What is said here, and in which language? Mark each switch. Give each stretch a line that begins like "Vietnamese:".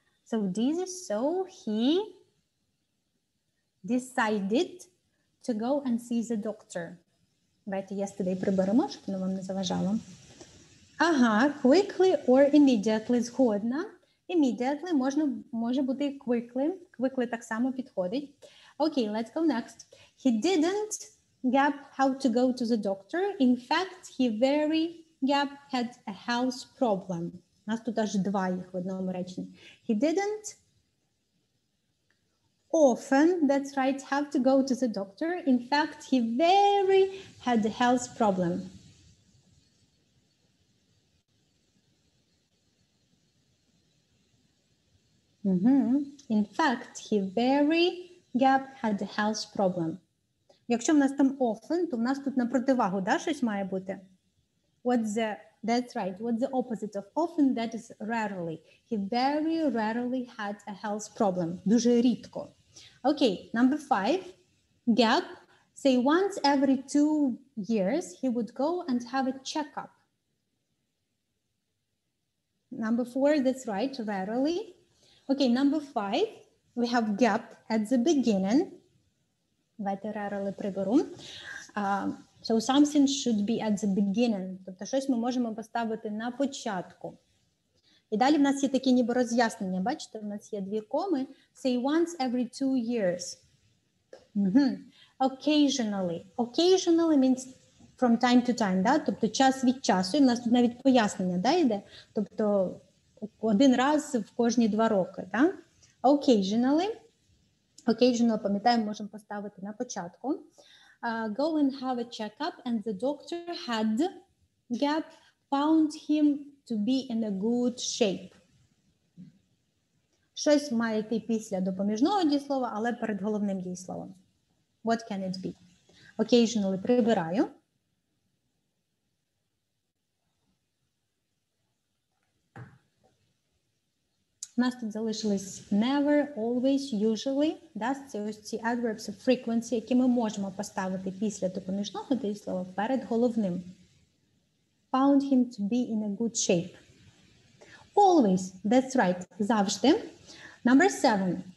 English: So dizzy, so he decided to go and see the doctor.
Ukrainian: Давайте yesterday приберемо, щоб воно вам не заважало. Ага,
English: quickly or immediately
Ukrainian: згодна. Immediately може бути quickly. Quickly так само підходить.
English: Okay, let's go next. He didn't how to go to the doctor. In fact, he had a health problem.
Ukrainian: У нас тут аж 2 їх в одному реченні.
English: He didn't often, that's right, have to go to the doctor. In fact, he had a health problem. In fact, he had a health problem.
Ukrainian: Якщо в нас там often, то в нас тут на противагу, да, щось має бути?
English: That's right. What's the opposite of often? That is rarely. He very rarely had a health problem.
Ukrainian: Дуже рідко.
English: Okay, number 5. Gap. Say once every 2 years, he would go and have a checkup. Number 4, that's right, rarely. Okay, number 5. We have gap at the beginning.
Ukrainian: Давайте rarely приберу.
English: So something should be at the beginning.
Ukrainian: Тобто щось ми можемо поставити на початку. І далі в нас є такі ніби роз'яснення. Бачите, в нас є дві коми.
English: Say once every 2 years. Occasionally. Occasionally means from time to time, да?
Ukrainian: Тобто час від часу. І в нас тут навіть пояснення, да, йде. Тобто один раз в кожні 2 роки, да?
English: Occasionally.
Ukrainian: Occasionally, пам'ятаємо, можемо поставити на початку.
English: Go and have a checkup, and the doctor had found him to be in a good shape.
Ukrainian: Щось має йти після допоміжного дієслова, але перед головним дієсловом.
English: What can it be?
Ukrainian: Occasionally прибираю. У нас тут залишились never, always, usually. Да? Це ось ці adverbs of frequency, які ми можемо поставити після допоміжного дієслова перед головним.
English: Found him to be in a good shape. Always, that's right,
Ukrainian: завжди.
English: Number 7.